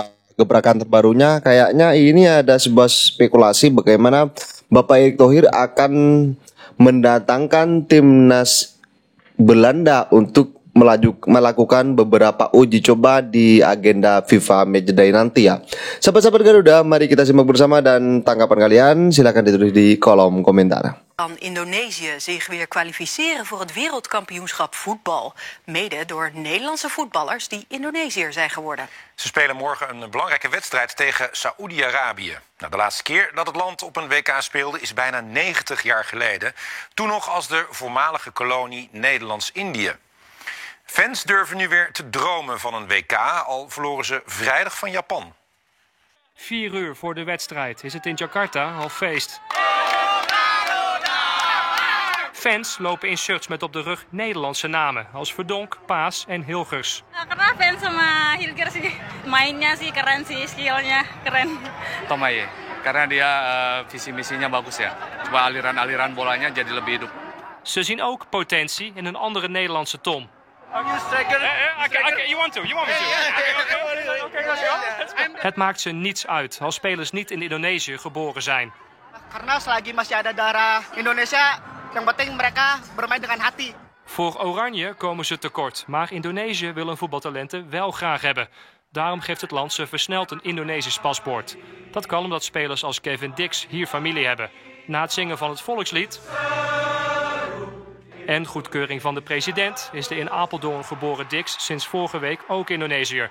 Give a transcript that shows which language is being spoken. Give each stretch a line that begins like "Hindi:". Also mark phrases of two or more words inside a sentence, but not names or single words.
Indonesian: Gebrakan terbarunya kayaknya ini ada sebuah spekulasi bagaimana Bapak Erick Thohir akan mendatangkan timnas Belanda untuk melakukan beberapa uji coba di agenda FIFA Matchday nanti ya. Sahabat-sahabat Garuda, mari kita simak bersama dan tanggapan kalian silakan ditulis di kolom komentar.
Dutch: Kan Indonesië zich weer kwalificeren voor het wereldkampioenschap voetbal. Mede door Nederlandse voetballers die Indonesiër zijn geworden. Ze spelen morgen een belangrijke wedstrijd tegen Saoedi-Arabië. Nou, de laatste keer dat het land op een WK speelde is bijna 90 jaar geleden. Toen nog als de voormalige kolonie Nederlands-Indië. Fans durven nu weer te dromen van een WK, al verloren ze vrijdag van Japan. 4 uur voor de wedstrijd is het in Jakarta al feest. Fans lopen in shirts met op de rug Nederlandse namen als Verdonk, Paas en Hilgers.
Indonesian: Karena fans sama Hilgers sih, mainnya sih keren sih, skillnya keren. Tomaye, karena dia visi misinya bagus ya. Coba aliran bolanya jadi lebih hidup.
Dutch: Ze zien ook potentie in een andere Nederlandse Tom. Het maakt ze niets uit als spelers niet in Indonesië geboren zijn.
Indonesian: Karena selagi masih ada darah Indonesia, yang penting mereka bermain dengan hati.
Dutch: Voor Oranje komen ze tekort, maar Indonesië wil hun voetbaltalenten wel graag hebben. Daarom geeft het land ze versneld een Indonesisch paspoort. Dat kan omdat spelers als Kevin Dix hier familie hebben. Na het zingen van het volkslied en goedkeuring van de president is de in Apeldoorn geboren Dix sinds vorige week ook Indonesiër.